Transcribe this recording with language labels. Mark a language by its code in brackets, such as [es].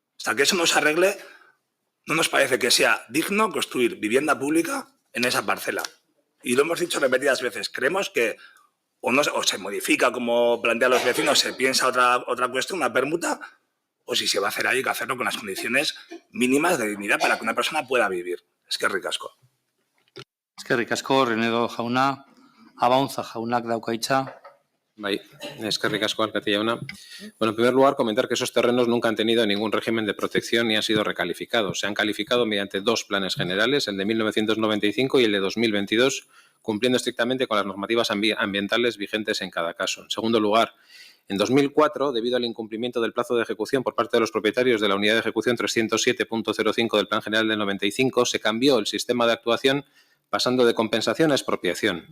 [es] Hasta que eso no se arregle, no nos parece que sea digno construir vivienda pública en esa parcela. Y lo hemos dicho repetidas veces. Creemos que o se modifica como plantean los vecinos, se piensa otra cuestión, una permuta, o si se va a hacer ahí, hay que hacerlo con las condiciones mínimas de dignidad para que una persona pueda vivir. [eu] Eskerrik asko. Eskerrik asko, Renedo jauna. Abaunza jaunak dauka hitza. Bai, eskerrik asko alkate jauna. [es] Bueno, en primer lugar, comentar que esos terrenos nunca han tenido ningún régimen de protección ni han sido recalificados. Se han calificado mediante dos planes generales, el de 1995 y el de 2022, cumpliendo estrictamente con las normativas ambientales vigentes en cada caso. En segundo lugar, en 2004, debido al incumplimiento del plazo de ejecución por parte de los propietarios de la unidad de ejecución 307.05 del Plan General del 95, se cambió el sistema de actuación pasando de compensación a expropiación.